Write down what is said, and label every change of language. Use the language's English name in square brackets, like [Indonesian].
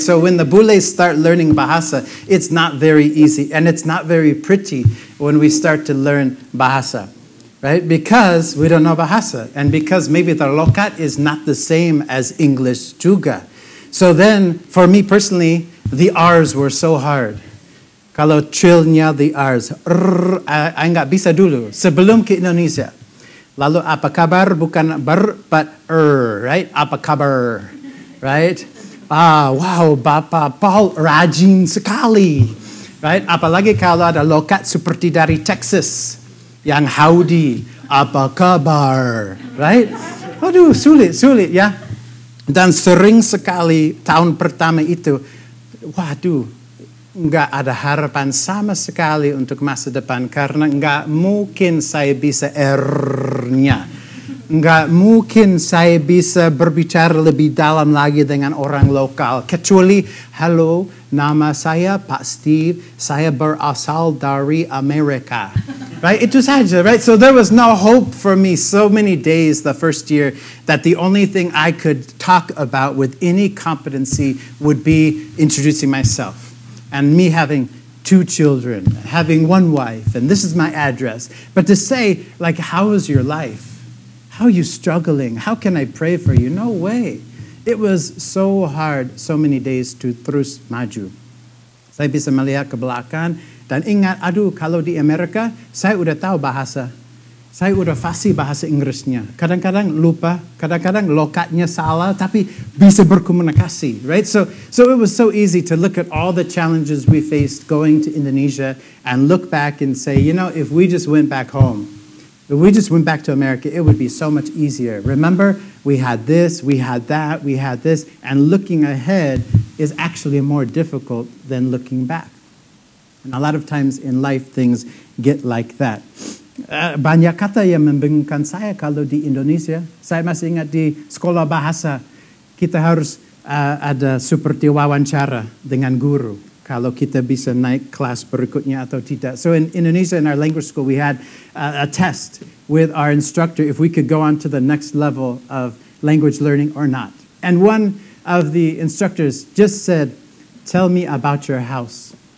[English] So when the bules start learning bahasa, it's not very easy, and it's not very pretty when we start to learn bahasa, right? Because we don't know bahasa, and because maybe the lokat is not the same as English [Indonesian] juga. [English] So then, for me personally, the R's were so hard. [Indonesian] Kalau trilnya [English] the R's, I [Indonesian] nggak bisa dulu sebelum ke Indonesia. Lalu apa kabar bukan but right? Apa kabar, right? Wow, Bapak Paul rajin sekali, right? Apalagi kalau ada lokat seperti dari Texas yang howdy, apa kabar, right? Aduh, sulit ya. Dan sering sekali tahun pertama itu, waduh, nggak ada harapan sama sekali untuk masa depan karena nggak mungkin saya bisa R-nya. Nggak mungkin saya bisa berbicara lebih dalam lagi dengan orang lokal. Kecuali, halo, nama saya Pak Steve, saya berasal dari Amerika. Right? Itu saja, right? [English] So there was no hope for me so many days the first year that the only thing I could talk about with any competency would be introducing myself. And me having 2 children, having 1 wife, and this is my address. But to say, like, how is your life? How are you struggling? How can I pray for you? No way. It was so hard, so many days to [Indonesian] terus maju. Saya bisa melihat ke belakang dan ingat, aduh, kalau di Amerika, saya udah tahu bahasa. Saya udah fasih bahasa Inggrisnya. Kadang-kadang lupa, kadang-kadang lokatnya salah, tapi bisa berkomunikasi, right? [English] So it was so easy to look at all the challenges we faced going to Indonesia and look back and say, you know, if we just went back home, if we just went back to America, it would be so much easier. Remember, we had this, we had that, we had this, and looking ahead is actually more difficult than looking back. And a lot of times in life, things get like that. [Indonesian] Banyak kata yang membingungkan saya kalau di Indonesia. Saya masih ingat di sekolah bahasa, kita harus ada seperti wawancara dengan guru. Kalau kita bisa naik kelas berikutnya atau tidak. [English] So in Indonesia, in our language school, we had a test with our instructor if we could go on to the next level of language learning or not. And one of the instructors just said, "Tell me about your house."